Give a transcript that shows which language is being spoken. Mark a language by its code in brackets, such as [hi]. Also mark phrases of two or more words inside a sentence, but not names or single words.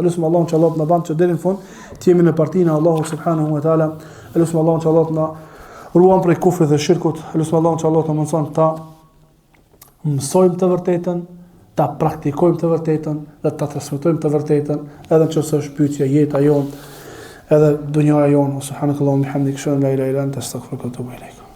[sq] Elusim Allahun që Allah të na bën që deri në fund të jemi në partinë e Allahut [ar] سبحانه وتعالى. [sq] Elusim Allahun që Allah të na ruan prej kufrit dhe shirkut. Elusim Allahun që Allah të na mëson ta mësojmë të vërtetën, ta praktikojmë të vërtetën dhe ta transmetojmë të vërtetën, edhe nëse është pyetja jeta jonë, edhe dunjaja jonë. [ar] سبحانك اللهم وبحمدك أشهد أن لا إله إلا أنت أستغفرك وأتوب إليك.